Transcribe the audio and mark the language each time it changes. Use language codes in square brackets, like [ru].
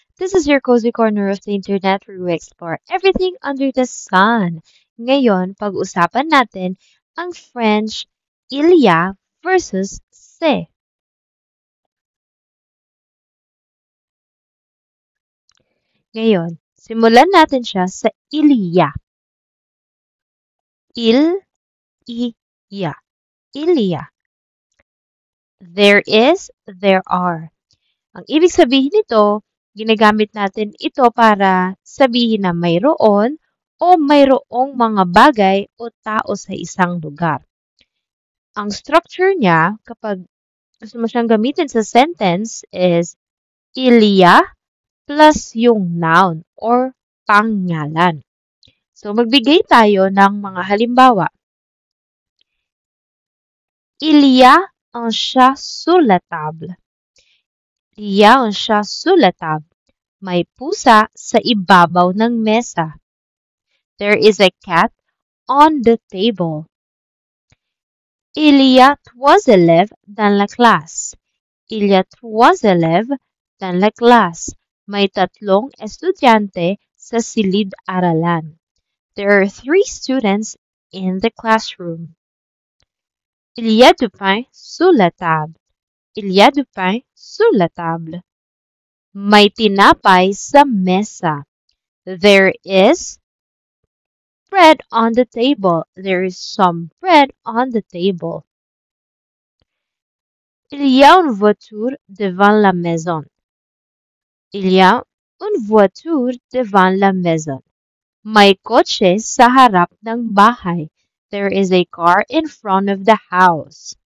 [en] This is your cozy corner of the internet where we explore everything under the sun. [tl] Ngayon, pag-usapan natin ang French Ilya versus Se. Ngayon, simulan natin siya sa Ilya. Il-iya. Ilya. [en] There is, there are. [tl] Ang ibig sabihin nito, ginagamit natin ito para sabihin na mayroon o mayroong mga bagay o tao sa isang lugar. Ang structure niya, kapag gusto mo siyang gamitin sa sentence, is ilya plus yung noun or pangalan. So, magbigay tayo ng mga halimbawa. [fr] Ilya un chat sur la table. Il y a un chat sur la table. [tl] May pusa sa ibabaw ng mesa. [en] There is a cat on the table. [fr] Il y a trois élèves dans la classe. Il y a trois élèves dans la classe. [tl] May tatlong estudyante sa silid-aralan. [en] There are three students in the classroom. [fr] Il y a du pain sur la table. Il y a du pain sur la table. [tl] May tinapay sa mesa. [en] There is bread on the table. There is some bread on the table. [fr] Il y a une voiture devant la maison. Il y a une voiture devant la maison. [tl] May kotse sa harap ng bahay. [en] There is a car in front of the house.